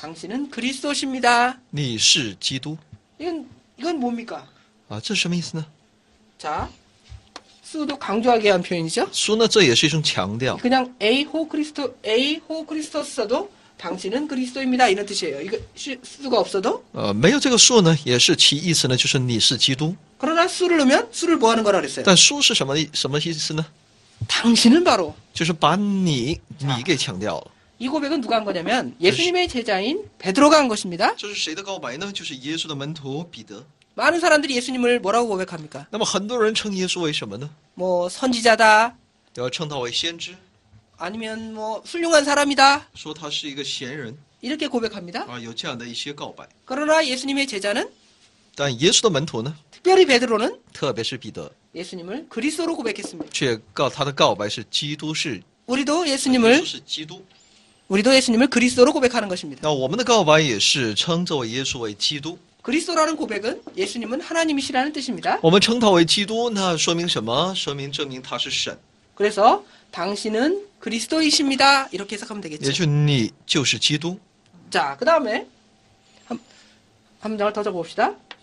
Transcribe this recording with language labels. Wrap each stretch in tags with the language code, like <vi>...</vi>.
<ko>당신은 그리스도십니다.</ko> <zh>你是基督</zh> <ko>이건 뭡니까?</ko> <zh>啊，这是什么意思呢？</zh> <ko>자, 수도 강조하게 한 표현이죠.</ko> <zh>书呢，这也是一种强调。</zh> <ko>그냥</ko> <el>A 호 크리스토스</el> <ko>써도 당신은 그리스도입니다. 이런 뜻이에요. 이거 수가 없어도.</ko> <zh>没有这个数呢，也是其意思呢，就是你是基督。</zh> <ko>그러나 수를 넣으면 수를 뭐 하는 거라 그랬어요?</ko> <zh>但书是什么意思呢？</zh> <ko>당신은 바로</ko> <zh>就是把你给强调了。</zh> <ko>이 고백은 누가 한 거냐면 예수님의 제자인 베드로가 한 것입니다.</ko> <zh>这是谁的告白呢？就是耶稣的门徒彼得。</zh> <ko>많은 사람들이 예수님을 뭐라고 고백합니까?</ko> <zh>那么很多人称耶稣为什么呢？</zh> <ko>뭐 선지자다,</ko> <zh>要称他为先知，</zh> <ko>아니면 뭐 훌륭한 사람이다,</ko> <zh>说他是一个贤人</zh> <ko>이렇게 고백합니다.</ko> <zh>啊，有这样的一些告白。</zh> <ko>그러나 예수님의 제자는</ko> <zh>但耶稣的门徒呢，</zh> <ko>특별히 베드로는</ko> <zh>特别是彼得，</zh> <ko>예수님을 그리스도로 고백했습니다.</ko> <zh>却他的告白是基督是</zh> <ko>우리도</ko> <zh>耶</zh> <ko>예수님을</ko> <zh>稣是基督。</zh> <ko>우리도 예수님을 그리스도로 고백하는 것입니다.</ko> <zh>那我们的告白也是称这位耶稣为基督。</zh> <ko>그리스도라는 고백은 예수님은 하나님이시라는 뜻입니다.</ko> <zh>我们称他为基督，那说明什么？说明证明他是神，</zh> <ko>그래서 당신은 그리스도이십니다. 이렇게 해석하면</ko> <zh>也</zh> <ko>되겠죠.</ko> <zh>就你就是基督。</zh> <ko>자, 그 다음에 한 문장을 더 적어봅시다.</ko>